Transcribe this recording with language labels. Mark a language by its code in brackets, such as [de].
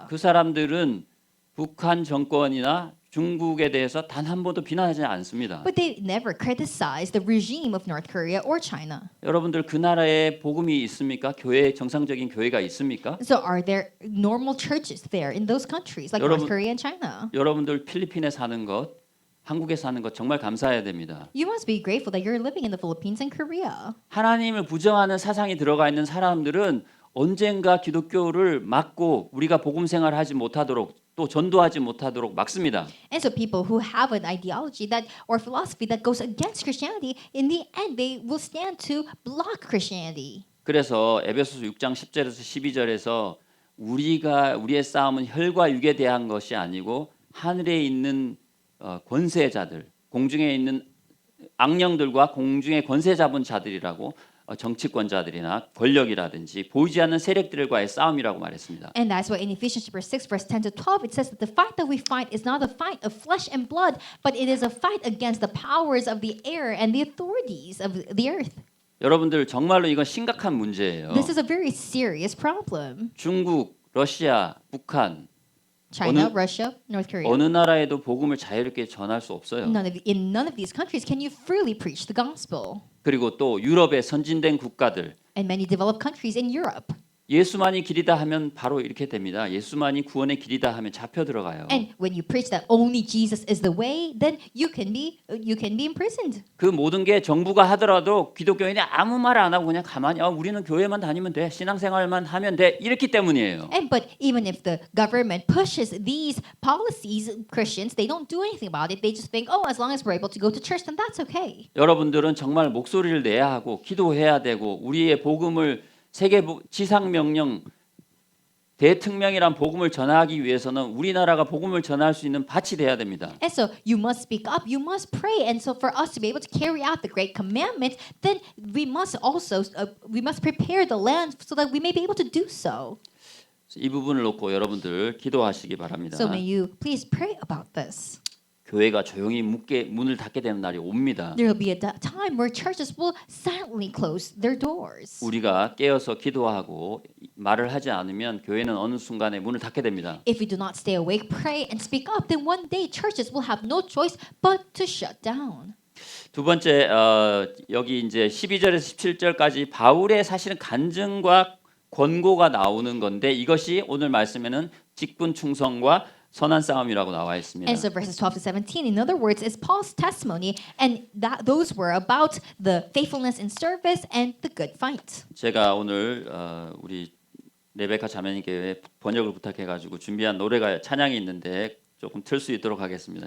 [ko] 그 사람들은 북한 정권이나 중국에 대해서 단 한 번도 비난하지 않습니다. [en] But they never criticize the regime of North Korea or China. [ko] 여러분들 그 나라에 복음이 있습니까? 교회 정상적인 교회가 있습니까? [en] So are there normal churches there in those countries like North Korea and China? [ko] 여러분들 필리핀에 사는 것, 한국에 사는 것 정말 감사해야 됩니다. [en] You must be grateful that you're living in the Philippines and Korea. [ko] 하나님을 부정하는 사상이 들어가 있는 사람들은 언젠가 기독교를 막고 우리가 복음 생활하지 못하도록 또 전도하지 못하도록 막습니다. [en] And so people who have an ideology that or philosophy that goes against Christianity, in the end they will stand to block Christianity. [ko] 그래서 에베소서 6장 10절에서 12절에서 우리의 싸움은 혈과 육에 대한 것이 아니고 하늘에 있는 권세자들, 공중에 있는 악령들과 공중의 권세 잡은 자들이라고 정치권자들이나 권력이라든지 보이지 않는 세력들과의 싸움이라고 말했습니다. [en] And that's why in Ephesians chapter 6 verse 10 to 12 it says that the fight that we fight is not a fight of flesh and blood, but it is a fight against the powers of the air and the authorities of the earth. [ko] 여러분들 정말로 이건 심각한 문제예요. [en] This is a very serious problem. [ko] 중국, 러시아, 북한 [en] China, Russia, North Korea. [ko] 어느 나라에도 복음을 자유롭게 전할 수 없어요. [en] In none of these countries can you freely preach the gospel. [ko] 그리고 또 유럽의 선진된 국가들 [en] And many developed countries in Europe. [ko] 예수만이 길이다 하면 바로 이렇게 됩니다. 예수만이 구원의 길이다 하면 잡혀 들어가요. [en] And when you preach that only Jesus is the way, then you can be imprisoned. [ko] 그 모든 게 정부가 하더라도 기독교인이 아무 말 안 하고 그냥 가만히 우리는 교회만 다니면 돼. 신앙생활만 하면 돼. 이렇기 때문이에요. [en] And but even if the government pushes these policies, Christians, they don't do anything about it. They just think, oh, as long as we're able to go to church, then that's okay. [ko] 여러분들은 정말 목소리를 내야 하고 기도해야 되고 우리의 복음을 세계 지상 명령 대특명이란 복음을 전하기 위해서는 우리나라가 복음을 전할 수 있는 밭이 돼야 됩니다. [en] And so you must speak up, you must pray, and so for us to be able to carry out the great commandments, then we must also prepare the land so that we may be able to do so. [ko] 이 부분을 놓고 여러분들 기도하시기 바랍니다. [en] So may you please pray about this. [ko] 교회가 조용히 문을 닫게 되는 날이 옵니다. [en] There will be a time where churches will silently close their doors. [ko] 우리가 깨어서 기도하고 말을 하지 않으면 교회는 어느 순간에 문을 닫게 됩니다. [en] If we do not stay awake, pray, and speak up, then one day churches will have no choice but to shut down. [ko] 두 번째 여기 이제 12절에서 17절까지 바울의 사실은 간증과 권고가 나오는 건데 이것이 오늘 말씀에는 직분 충성과 선한 싸움이라고 나와 있습니다. [en] And so verses 12 to 17, in other words, is Paul's testimony, and those were about the faithfulness in service and the good fight. [ko] 제가 오늘 우리 레베카 자매님께 번역을 부탁해가지고 준비한 노래가 찬양이 있는데 조금 틀 수 있도록 하겠습니다.